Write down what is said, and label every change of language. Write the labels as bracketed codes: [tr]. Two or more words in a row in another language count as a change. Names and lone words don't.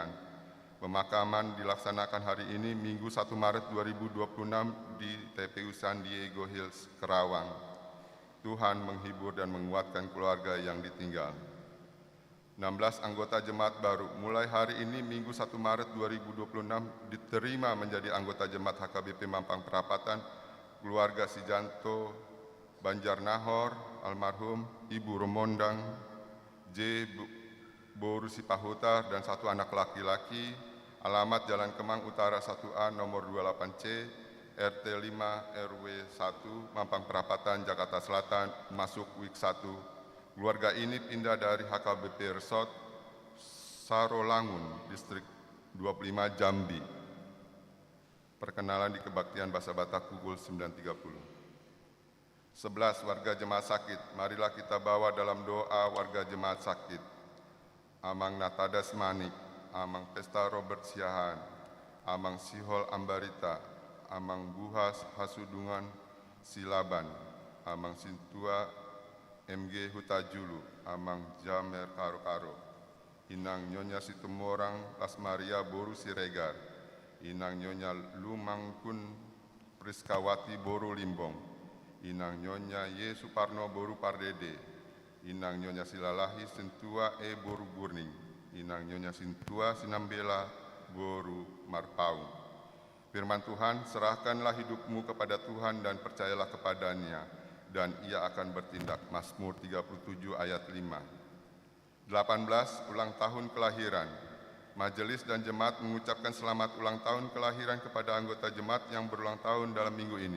[id] Pemakaman dilaksanakan hari ini Minggu 1 Maret 2026 di TPU San Diego Hills, Kerawang. Tuhan menghibur dan menguatkan keluarga yang ditinggal. 16 anggota jemaat baru mulai hari ini Minggu 1 Maret 2026 diterima menjadi anggota jemaat HKBP Mampang Perapatan keluarga Sijanto Banjarnahor, almarhum Ibu Romondang, J. Boru Sipahutar, dan 1 anak laki-laki, alamat Jalan Kemang Utara 1A nomor 28C, RT 5 RW 1, Mampang Perapatan, Jakarta Selatan, masuk Week 1. Keluarga ini pindah dari HKBP Resort Sarolangun, Distrik 25 Jambi. Perkenalan di kebaktian Bahasa Batak pukul 9.30. 11. Warga jemaat sakit. Marilah kita bawa dalam doa warga jemaat sakit. Amang Natadas Manik, Amang Pesta Robert Siahan, Amang Sihol Ambarita, Amang Buhas Hasudungan Silaban, Amang Sintua MG Hutajulu, Amang Jamer Karo-Karo, Inang Nyonya Situmorang Lasmaria Boru Siregar, Inang Nyonya Lumangkun Priskawati Boru Limbong, Inang Nyonya Ye Suparno Boru Pardede, Inang Nyonya Silalahi Sintua E Boru Gurning, Inang Nyonya Sintua Sinambela Boru Marpaung. Firman Tuhan, serahkanlah hidupmu kepada Tuhan dan percayalah kepadanya, dan ia akan bertindak. Mazmur 37 ayat 5. 18. Ulang tahun kelahiran. Majelis dan jemaat mengucapkan selamat ulang tahun kelahiran kepada anggota jemaat yang berulang tahun dalam minggu ini.